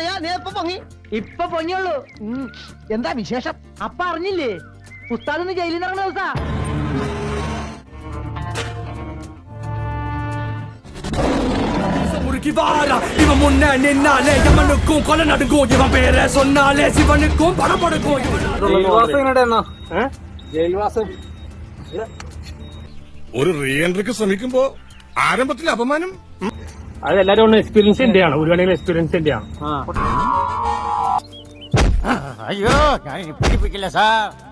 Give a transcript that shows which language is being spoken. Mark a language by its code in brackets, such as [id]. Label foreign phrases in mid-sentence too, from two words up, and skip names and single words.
[ml] നീ ഇപ്പൊ പൊങ്ങിയുള്ളൂ. എന്താ വിശേഷം? അപ്പ അറിഞ്ഞില്ലേ ഉസ്താദ് ജയിലിൽ നിന്ന് ഇറങ്ങുന്ന ദിവസാ. [ta] இவன் முன்ன நின்னாலே எவனுக்கும் கொலை நடுக்கும் இவன் பேரை சொன்னாலே சிவனுக்கும் படம் படுக்கும். [ml] ഒരു റീ എൻട്രിക്ക് ശ്രമിക്കുമ്പോ ആരംഭത്തിൽ അപമാനം. അതെല്ലാരും ഒന്ന് എക്സ്പീരിയൻസിന്റെ ആണ്, ഒരു കണക്കിന് എക്സ്പീരിയൻസിന്റെ ആണ്. അയ്യോ ഞാൻ പിടിപ്പിക്കില്ല സാർ.